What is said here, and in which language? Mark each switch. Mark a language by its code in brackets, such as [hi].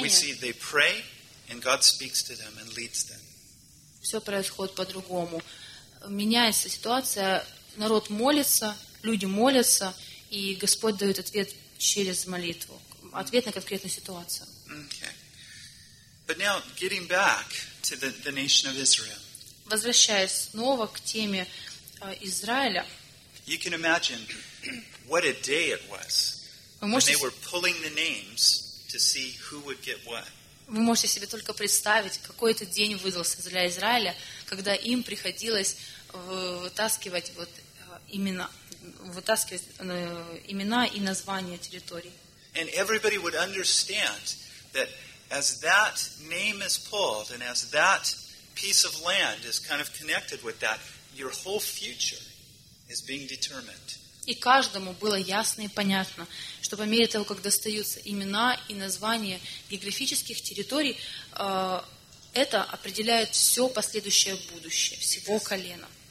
[ru] мы видим, что они молятся, и Бог говорит им и ведет их. Все происходит по-другому. Меняется ситуация, народ молится, люди молятся, и Господь дает ответ через молитву, ответ на конкретную ситуацию. Okay. [en] But now, getting back to the nation of Israel. [ru] Возвращаясь снова к теме Израиля. [en] You can imagine what a day it was when they were pulling the names to see who would get what. [ru] Вы можете себе только представить, какой это день выдался для Израиля, когда им приходилось вытаскивать имена и названия территорий. [en] And everybody would understand that as that name is pulled and as that piece of land is kind of connected with that, your whole future is being determined. [ru] И каждому было ясно и понятно, что по мере того, как достаются имена и названия географических территорий, это определяет все последующее будущее, всего колена.